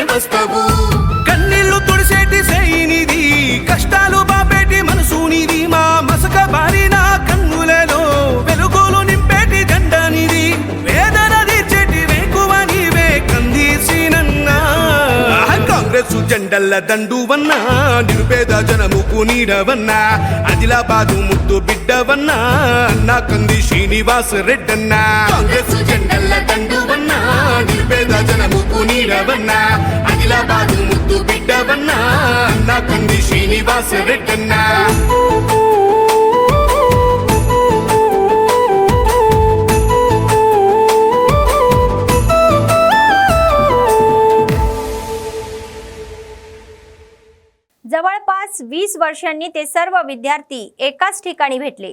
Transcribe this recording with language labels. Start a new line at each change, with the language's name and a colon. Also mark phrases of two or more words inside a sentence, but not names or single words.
Telugu: వస్తావు కన్నీళ్లు తుడిసేటి సేయినిది కష్టాలు బాపేటి మనసునిది మా మసక బారిన కన్నులలో వెలుగులు నింపేటి జెండానిది వేదన తీర్చేటి వేకువ నీవే కందీసినన్నా కాంగ్రెస్ జెండల దండువన్న నిరుపేద జనముకు నీడవన్న ఆదిలాబాదు ముద్దు బిడ్డవన్న అన్న కంది శ్రీనివాస్ రెడ్డన్న కాంగ్రెస్ జెండల దండువన్న నిరుపేద జనముకు నీడవన్న ఆదిలాబాదు ముద్దు బిడ్డవన్న అన్న కంది శ్రీనివాస్ రెడ్డన్న
Marathi: जवळपास 20 वर्षांनी ते सर्व विद्यार्थी एकाच ठिकाणी भेटले।